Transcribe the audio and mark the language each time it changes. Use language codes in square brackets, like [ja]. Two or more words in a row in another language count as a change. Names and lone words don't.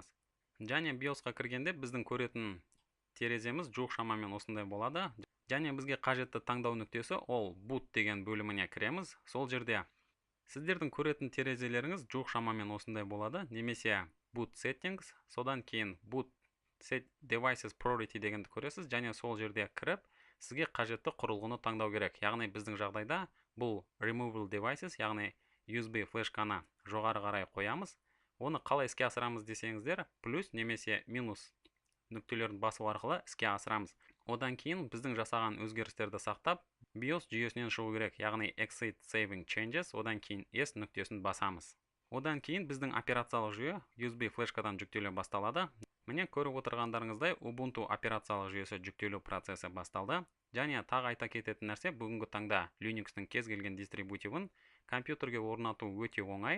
[kk] Және BIOS-қа кіргенде біздің көретін тереземіз жуық шамамен осындай болады. Және бізге қажетті таңдау нүктесі ол boot деген бөліміне кіреміз. Сол жерде сіздердің көретін терезелеріңіз жуық шамамен осындай болады, немесе [en] boot settings, [kk] содан кейін [en] boot set devices priority [kk] дегенді көресіз, және сол жерде кіріп, сізге қажетті құрылғыны таңдау керек. Яғни біздің жағдайда бұл [en] removable devices, [kk] яғни USB флешканы жоғары қарай қоямыз. Оны қалай іске асырамыз десеңіздер, плюс немесе минус нүктелерін басу арқылы іске асырамыз. Одан кейін біздің жасаған өзгерістерді сақтап, BIOS жүйесінен шығу керек, яғни [en] exit saving changes, [kk] одан кейін S нүктесін басамыз. Одан кейін біздің операциялық жүйе USB флешкадан жүктеле басталады. Міне, көріп отырғандарыңыздай, Ubuntu операциялық жүйесі жүктелу процесі басталды. Және тағы айта кететін нәрсе, бүгінгі таңда Linux-тің кез келген дистрибутивін компьютерге орнату өте оңай.